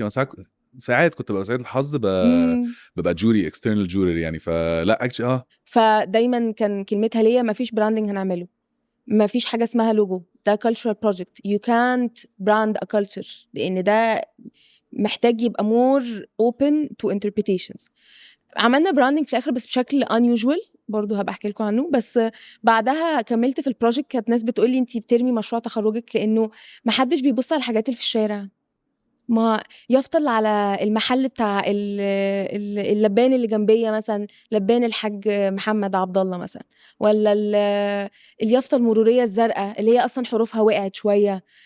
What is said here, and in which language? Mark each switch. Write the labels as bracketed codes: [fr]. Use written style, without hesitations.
[ar] انا ساعات كنت ببقى سعيد الحظ ببقى جوري [en] external jury [ar] يعني، فلا actually فدايما كان كلمتها ليا مفيش براندنج هنعمله، مفيش حاجة اسمها لوجو، ده [en] cultural project. you can't brand a culture، [ar] لأن ده محتاج يبقى [en] more open to interpretations. [ar] عملنا براندنج في الآخر بس بشكل unusual، برضو هبقى احكي لكم عنه. بس بعدها كملت في البروجكت، كانت ناس بتقولي انتي بترمي مشروع تخرجك لأنه محدش بيبص على الحاجات اللي في الشارع. ما يفضل على المحل بتاع اللبان اللي جنبيه مثلا، لبان الحاج محمد عبد الله مثلا، ولا اليافطه المروريه الزرقاء اللي هي اصلا حروفها وقعت شويه.